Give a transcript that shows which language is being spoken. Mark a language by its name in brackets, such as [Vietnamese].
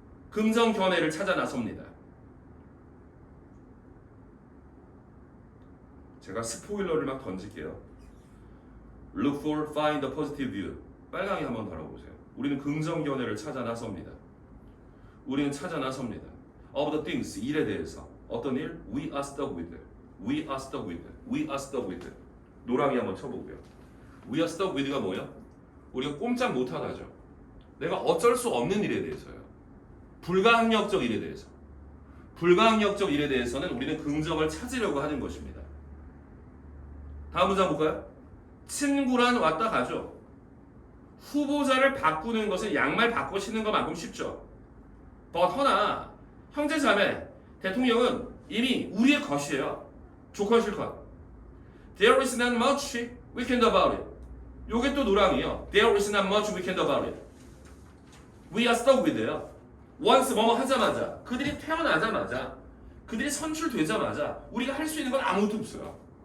[Korean] 긍정 견해를 찾아 나섭니다. 제가 스포일러를 막 던질게요. [English] Look for, find a positive view. [Korean] 빨강이 한번 달아보세요. 우리는 긍정 견해를 찾아 나섭니다. 우리는 찾아 나섭니다. [English] Of the things, [Korean] 일에 대해서. 어떤 일? [English] We are stuck with. We are stuck with. We are stuck with. [Korean] 노랑이 한번 쳐보고요. [English] We are stuck with [Korean] 가 뭐예요? 우리가 꼼짝 못하다죠. 내가 어쩔 수 없는 일에 대해서요. 불가항력적 일에 대해서. 불가항력적 일에 대해서는 우리는 긍정을 찾으려고 하는 것입니다. 다음 문장 볼까요? 친구란 왔다 가죠. 후보자를 바꾸는 것은 양말 바꿔 신는 것만큼 쉽죠. 허나 형제 자매 대통령은 이미 우리의 것이에요. 좋건 싫건. [English] There is not much we can do about it. [Korean] 요게 또 노랑이에요. [English] There is not much we can do about it. We are stuck with예요. [Korean] once 뭐뭐 하자마자 그들이 태어나자마자 그들이 선출되자마자 우리가 할 수 있는 건 아무것도 없어요.